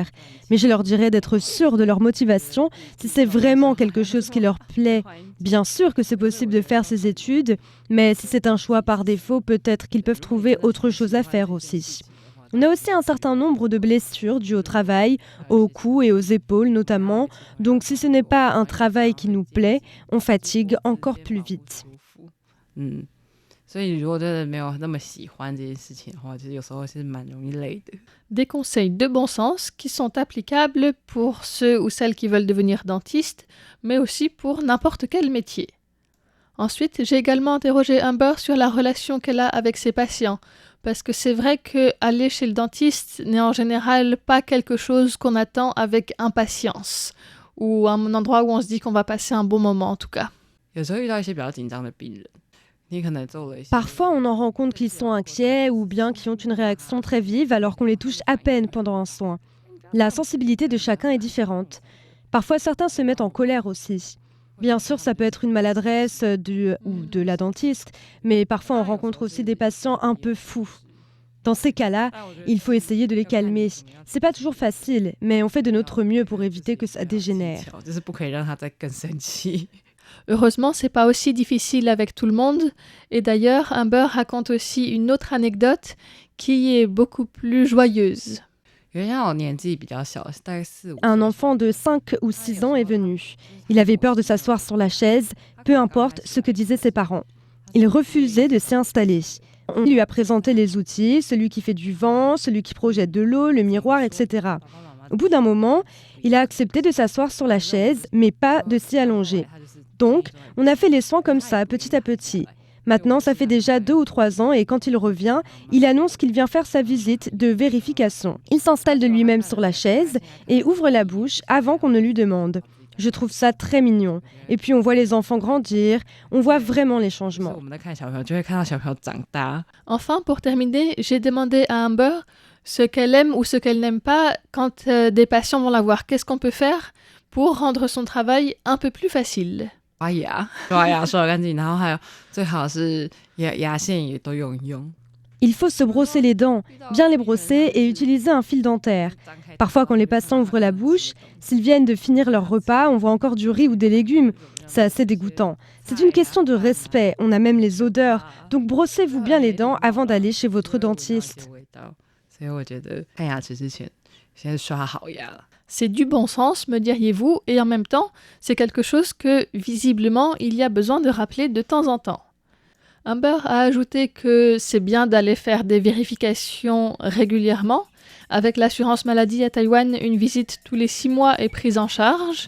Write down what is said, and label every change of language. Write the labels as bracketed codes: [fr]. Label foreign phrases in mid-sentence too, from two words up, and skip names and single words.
[fr] Mais je leur dirais d'être sûrs de leur motivation. Si c'est vraiment quelque chose qui leur plaît, bien sûr que c'est possible de faire ces études, mais si c'est un choix par défaut, peut-être qu'ils peuvent trouver autre chose à faire aussi. On a aussi un certain nombre de blessures dues au travail, au cou et aux épaules notamment. Donc si ce n'est pas un travail qui nous plaît, on fatigue encore plus vite. [zh] 所以如果真的没有那么喜欢这件事情的话，其实有时候是蛮容易累的。 [fr] Des conseils de bon sens qui sont applicables pour ceux ou celles qui veulent devenir dentistes, mais aussi pour n'importe quel métier. Ensuite, j'ai également interrogé Amber sur la relation qu'elle a avec ses patients, parce que c'est vrai qu'aller chez le dentiste n'est en général pas quelque chose qu'on attend avec impatience, ou un endroit où on se dit qu'on va passer un bon moment en tout cas. [zh] 有时候遇到一些比较紧张的病人，你可能做了一些。 [fr] Parfois, on en rend compte qu'ils sont inquiets ou bien qu'ils ont une réaction très vive alors qu'on les touche à peine pendant un soin. La sensibilité de chacun est différente. Parfois, certains se mettent en colère aussi. Bien sûr, ça peut être une maladresse ou de la dentiste, mais parfois on rencontre aussi des patients un peu fous. Dans ces cas-là, il faut essayer de les calmer. C'est pas toujours facile, mais on fait de notre mieux pour éviter que ça dégénère. [zh] 就是不可以让他再更生气。 [fr] Heureusement, c'est pas aussi difficile avec tout le monde. Et d'ailleurs, Amber raconte aussi une autre anecdote qui est beaucoup plus joyeuse. [zh] 有些我年纪比较小，大概4、5。 [fr] Un enfant de 5 ou 6 ans est venu. Il avait peur de s'asseoir sur la chaise, peu importe ce que disaient ses parents. Il refusait de s'y installer. On lui a présenté les outils, celui qui fait du vent, celui qui projette de l'eau, le miroir, etc. Au bout d'un moment, il a accepté de s'asseoir sur la chaise, mais pas de s'y allonger. Donc, on a fait les soins comme ça, petit à petit. Maintenant, ça fait déjà 2 ou 3 ans et quand il revient, il annonce qu'il vient faire sa visite de vérification. Il s'installe de lui-même sur la chaise et ouvre la bouche avant qu'on ne lui demande. Je trouve ça très mignon. Et puis on voit les enfants grandir, on voit vraiment les changements. [zh] 我们在看小朋友，就会看到小朋友长大。 [fr] Enfin, pour terminer, j'ai demandé à Amber ce qu'elle aime ou ce qu'elle n'aime pas quand des patients vont la voir. Qu'est-ce qu'on peut faire pour rendre son travail un peu plus facile? [zh] 刷牙，刷牙刷干净，然后还有最好是牙线也都用一用。 [fr] Il faut se brosser les dents, bien les brosser et utiliser un fil dentaire. Parfois, quand les patients ouvrent la bouche, s'ils viennent de finir leur repas, on voit encore du riz ou des légumes. C'est assez dégoûtant. C'est une question de respect, on a même les odeurs. Donc brossez-vous bien les dents avant d'aller chez votre dentiste. [zh] 所以我觉得看牙齿之前，先刷好牙。 [fr] C'est du bon sens, me diriez-vous, et en même temps, c'est quelque chose que, visiblement, il y a besoin de rappeler de temps en temps. Amber a ajouté que c'est bien d'aller faire des vérifications régulièrement. Avec l'assurance maladie à Taïwan, une visite tous les 6 mois est prise en charge.